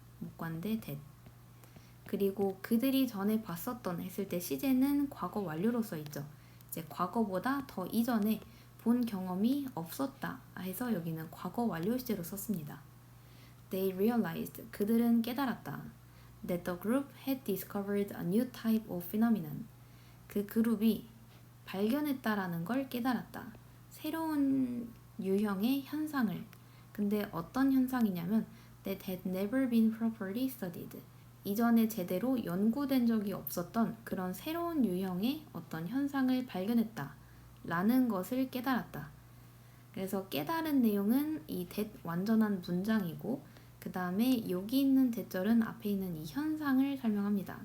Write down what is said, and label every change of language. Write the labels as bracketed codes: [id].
[ko] 목관대 that. 그리고 그들이 전에 봤었던 했을 때 시제는 과거 완료로 써 있죠. 이제 과거보다 더 이전에 본 경험이 없었다 해서 여기는 과거 완료 시제로 썼습니다. [en] They realized, [ko] 그들은 깨달았다. [en] That the group had discovered a new type of phenomenon. [ko] 그 그룹이 발견했다라는 걸 깨달았다. 새로운 유형의 현상을. 근데 어떤 현상이냐면 [en] that had never been properly studied. [ko] 이전에 제대로 연구된 적이 없었던 그런 새로운 유형의 어떤 현상을 발견했다 라는 것을 깨달았다. 그래서 깨달은 내용은 이 that 완전한 문장이고 그 다음에 여기 있는 that절은 앞에 있는 이 현상을 설명합니다.